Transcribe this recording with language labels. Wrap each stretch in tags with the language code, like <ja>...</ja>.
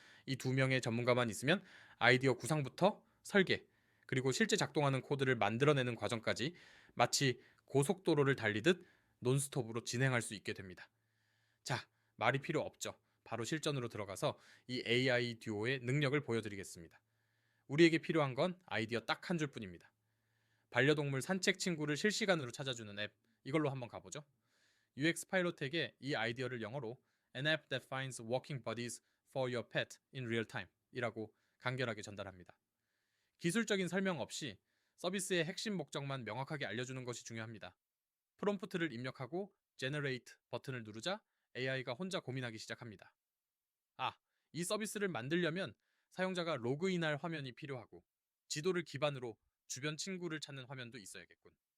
<ko>이 두 명의 전문가만 있으면 아이디어 구상부터 설계, 그리고 실제 작동하는 코드를 만들어내는 과정까지 마치 고속도로를 달리듯 논스톱으로 진행할 수 있게 됩니다. 자, 말이 필요 없죠. 바로 실전으로 들어가서 이 AI 듀오의 능력을 보여드리겠습니다. 우리에게 필요한 건 아이디어 딱 한 줄뿐입니다. 반려동물 산책 친구를 실시간으로 찾아주는 앱, 이걸로 한번 가보죠. UX 파일럿에게 이 아이디어를 영어로</ko> <en>An app that finds walking buddies for your pet in real time</en> <ko>이라고 간결하게 전달합니다. 기술적인 설명 없이 서비스의 핵심 목적만 명확하게 알려주는 것이 중요합니다. 프롬프트를 입력하고 Generate 버튼을 누르자 AI가 혼자 고민하기 시작합니다. 아, 이 서비스를 만들려면 사용자가 로그인할 화면이 필요하고 지도를 기반으로 주변 친구를 찾는 화면도 있어야겠군.</ko>